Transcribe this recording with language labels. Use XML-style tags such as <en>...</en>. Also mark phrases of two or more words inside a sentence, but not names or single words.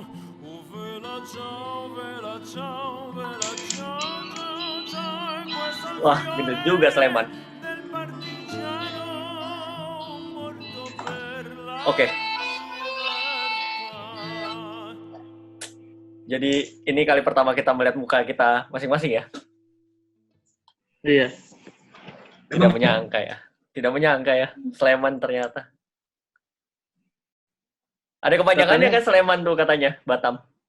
<it>Oh, vela ciao, vela ciao, vela ciao, ciao, ciao. Questo è il</it> <id>Wah, bener juga Sleman.</id> <it>del partigiano morto per la</it> <id>Oke, jadi ini kali pertama kita melihat muka kita masing-masing ya. Iya. Tidak menyangka ya. Tidak menyangka ya, Sleman ternyata. Ada kepanjangannya kan Sleman tuh katanya, Batam.</id>